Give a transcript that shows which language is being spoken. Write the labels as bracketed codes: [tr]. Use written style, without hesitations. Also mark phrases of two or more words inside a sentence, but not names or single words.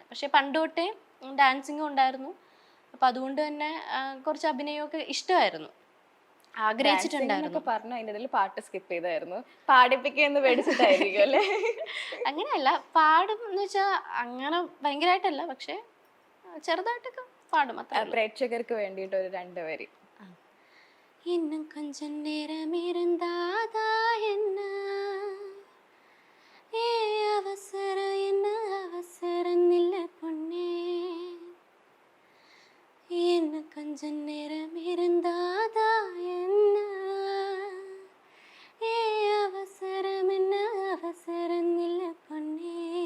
[ml] പക്ഷെ പണ്ട് തൊട്ടേ ഡാൻസിങ്ങും ഉണ്ടായിരുന്നു. അപ്പം അതുകൊണ്ട് തന്നെ കുറച്ച് അഭിനയമൊക്കെ ഇഷ്ടമായിരുന്നു, ആഗ്രഹിച്ചിട്ടുണ്ടായിരുന്നു. പറഞ്ഞു അതിൻ്റെ പാട്ട് സ്കിപ്പ് ചെയ്തായിരുന്നു, പാടിപ്പിക്കുകയെന്ന് പേടിച്ചിട്ടായിരിക്കും അല്ലേ? അങ്ങനെയല്ല, പാടും എന്ന് വെച്ചാൽ അങ്ങനെ ഭയങ്കരമായിട്ടല്ല, പക്ഷെ ചെറുതായിട്ടൊക്കെ പാടും. പ്രേക്ഷകർക്ക് വേണ്ടിയിട്ട് ഒരു 2 വരി. [ta] இன்னும் கொஞ்சம் நேரம் இருந்தாதா என்ன, ஏ அவசரம் என்ன அவசரம் இல்ல பொண்ணே, இன்னும் கொஞ்சம் நேரம் இருந்தாதா என்ன, ஏ அவசரம் என்ன அவசரம் இல்ல பொண்ணே,